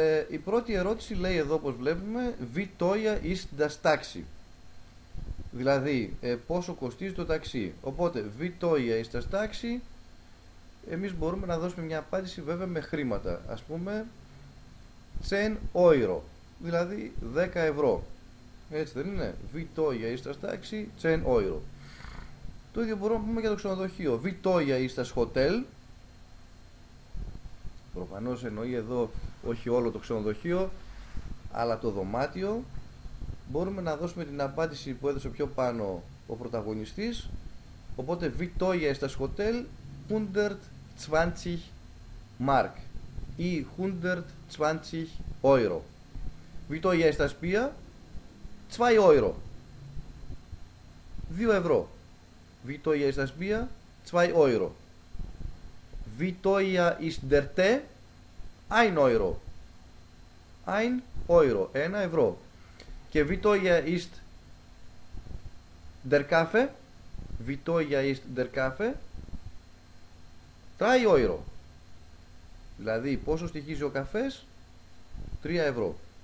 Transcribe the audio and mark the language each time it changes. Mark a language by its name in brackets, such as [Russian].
[Greek] Η πρώτη ερώτηση λέει εδώ, όπως βλέπουμε, [German] wie teuer ist das Taxi, [Greek] δηλαδή πόσο κοστίζει το ταξί. Οπότε [German] wie teuer ist das Taxi, [Greek] εμείς μπορούμε να δώσουμε μια απάντηση βέβαια με χρήματα. Ας πούμε 10 euro, δηλαδή 10 ευρώ. Έτσι δεν είναι? [German] Wie teuer ist das Taxi, 10 euro. [Greek] Το ίδιο μπορούμε να πούμε για το ξενοδοχείο. [German] Wie teuer ist das Hotel. [Greek] Προφανώς εννοεί εδώ όχι όλο το ξενοδοχείο, αλλά το δωμάτιο. Μπορούμε να δώσουμε την απάντηση που έδωσε πιο πάνω ο πρωταγωνιστής. [German] Οπότε wie teuer ist das Hotel, 120 Mark ή 120 Euro. Wie teuer ist das Bier, 2 Euro, 2 ευρώ. Wie teuer ist das Bier, 2 Euro. Wie teuer ist der Tee, 1 Euro, 1 Euro, 1 ευρώ. Και wie teuer ist der Kaffee, wie teuer ist der Kaffee, 3 euro. [Greek] Δηλαδή πόσο στοιχίζει ο καφές? 3 ευρώ.